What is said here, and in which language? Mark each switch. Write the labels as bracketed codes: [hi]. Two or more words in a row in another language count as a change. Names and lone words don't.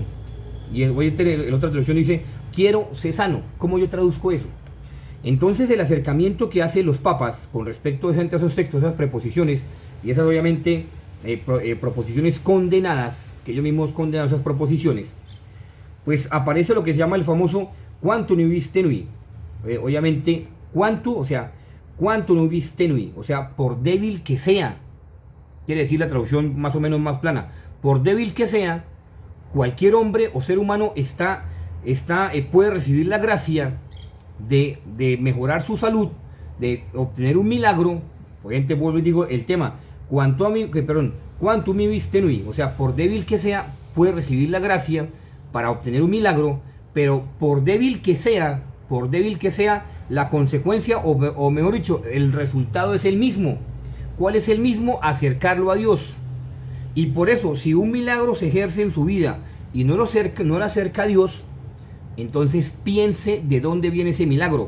[es] Y en otra traducción dice, quiero ser sano. ¿Cómo yo traduzco eso? Entonces el acercamiento que hacen los papas con respecto a esos textos, esas preposiciones y esas obviamente proposiciones condenadas, que ellos mismos condenan esas proposiciones, pues aparece lo que se llama el famoso [la] quantum nubis tenui. Obviamente quantum nubis tenui, [es] o sea, por débil que sea, quiere decir la traducción más o menos más plana, por débil que sea, cualquier hombre o ser humano puede recibir la gracia de mejorar su salud, de obtener un milagro. Obviamente vuelvo y digo el tema, [la] quantum nubis tenui, [es] o sea, por débil que sea, puede recibir la gracia para obtener un milagro, pero por débil que sea, la consecuencia, o mejor dicho, el resultado es el mismo. ¿Cuál es el mismo? Acercarlo a Dios. Y por eso, si un milagro se ejerce en su vida y no lo acerca a Dios, entonces piense de dónde viene ese milagro.